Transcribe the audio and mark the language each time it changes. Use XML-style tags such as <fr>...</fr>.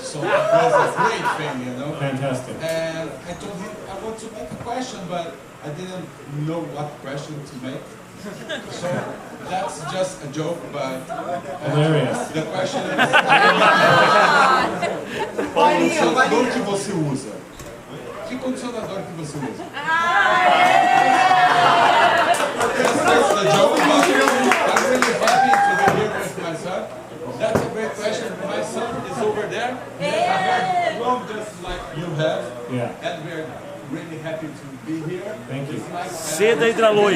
<en>So it was a great thing, you know. Fantastic. And I told him I want to make a question, but I didn't know what question to make. So that's just a joke, but hilarious. The question is</en> <pt>qual condicionador que você usa? Que condicionador que você usa?</pt> <en>That's the joke, but I'm really happy to be here with my son. That's a great question. My son is over there. He has a hair long just like you have. Yeah. And we're really happy to be here. Thank you. Like,</en> <pt>Seda hidraloi.</pt>